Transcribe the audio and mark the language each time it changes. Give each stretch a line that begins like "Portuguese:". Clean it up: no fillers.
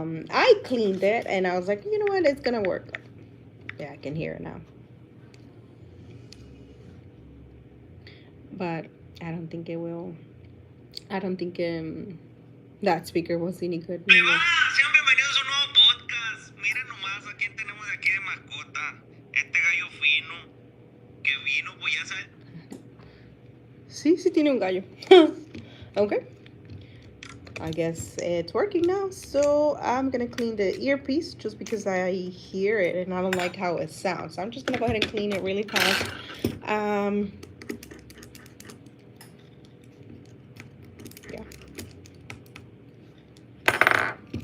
English: I cleaned it and I was like, you know what, it's gonna work. Yeah, I can hear it now. But I don't think it will. I don't think that speaker was any good.
Spanish: Sean bienvenidos a un nuevo podcast. Miren nomás a quién tenemos aquí de mascota. Este gallo fino que vino, pues ya sabes. Sí tiene un gallo.
English: Okay. I guess it's working now. So I'm gonna clean the earpiece just because I hear it and I don't like how it sounds. So I'm just gonna go ahead and clean it really fast. Yeah.